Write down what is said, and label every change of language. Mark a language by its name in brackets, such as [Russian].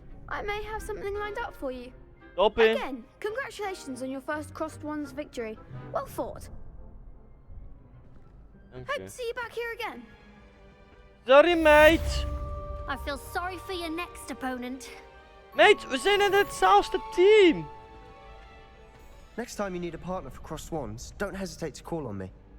[English] I may have something lined up for you. [Dutch] Toppie. [English] Again, congratulations on your first crossed ones victory. Well fought. [Dutch] Dank [English] Hope [Dutch] je. [English] to see you back here again. Sorry, mate. I feel sorry for your next opponent. [Dutch] Mate, we zijn in hetzelfde team. [English] Next time you need a partner for crossed wands, don't hesitate to call on me.